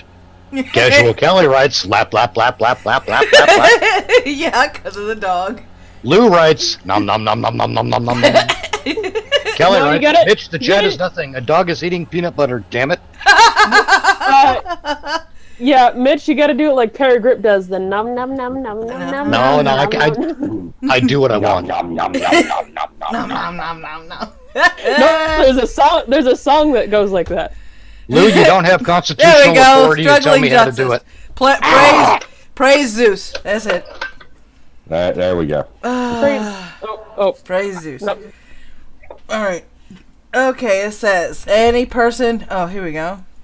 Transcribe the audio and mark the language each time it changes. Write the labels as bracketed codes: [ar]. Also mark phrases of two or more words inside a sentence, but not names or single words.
[en] Casual Kelly writes, lap, lap, lap, lap, lap, lap, lap, lap. Yeah, because of the dog. Lou writes, nom nom nom nom nom nom nom nom. Kelly No, you writes, got it. Mitch, the You chat got is it. nothing. A dog is eating peanut butter, damn it. Yeah, Mitch, you gotta do it like Perry Grip does, the num num num num num num. No, no, I do what I Nom, want. nom, nom, nom, nom, nom, Nom, nom. nom, nom, nom, nom. No, there's a song that goes like that. Lou, you don't have There constitutional we go. authority to tell Struggling me how to do it. justice. Praise Zeus. That's it. There we go. Praise Zeus. No. All right. Okay, it says any person. Oh, here we go.